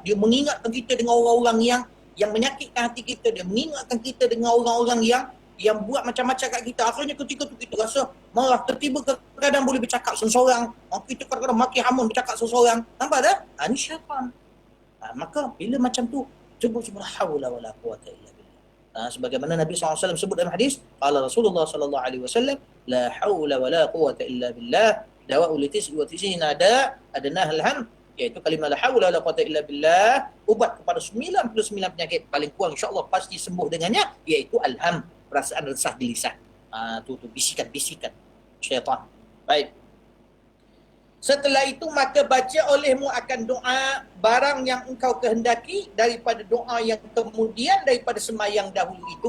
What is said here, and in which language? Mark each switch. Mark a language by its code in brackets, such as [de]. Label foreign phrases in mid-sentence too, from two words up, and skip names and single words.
[ms] Dia mengingatkan kita dengan orang-orang yang menyakitkan hati kita, dia mengingatkan kita dengan orang-orang yang buat macam-macam kat kita. Akhirnya ketika tu kita rasa marah, tertiba kadang-kadang boleh bercakap seorang-seorang. Kita kadang-kadang maki hamun bercakap seorang-seorang. Nampak tak? Ini syaitan. Maka bila macam tu, sebut [ar] لا حول ولا قوة إلا بالله. [ms] Sebagaimana Nabi SAW sebut dalam hadis, [ar] قال رسول الله صلى الله عليه وسلم، لا حول ولا قوة إلا بالله، دواء لتسع وتسعين أدناه الهم, [ms] iaitu kalimah [ar] لا حول ولا قوة إلا بالله, [ms] ubat kepada 99 penyakit, paling kurang insya-Allah pasti sembuh dengannya, iaitu alham, perasaan resah di lisan. Tu bisikan-bisikan syaitan. Baik. Setelah itu maka baca olehmu akan doa barang yang engkau kehendaki daripada doa yang kemudian daripada semayang dahulu itu.